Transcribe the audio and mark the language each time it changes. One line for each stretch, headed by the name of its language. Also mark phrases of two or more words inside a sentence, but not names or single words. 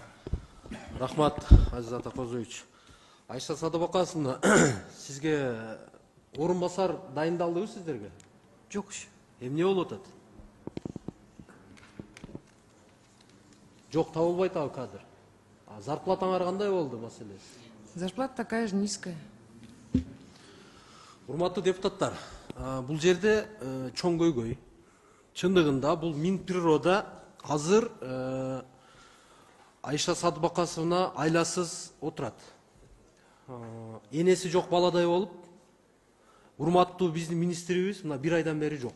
Kyrgyz: Рахмат, Азизат Акозович. Айша Садыбакасовна, сизге орун басар дайындалдыбы сиздерге? Жок ушу. Эмне болуп атат? Жок, табылбайт ал кадр. Зарплатаңар кандай болду маселеси?
Russian: Зарплата такая же низкая.
Kyrgyz: Урматтуу депутаттар, бул жерде чоң көйгөй. Чындыгында бул Минприрода азыр Айша Садыбакасовна айласыз отурат. Энеси жок баладай болуп, урматтуу биздин министрибиз мына бир айдан бери жок.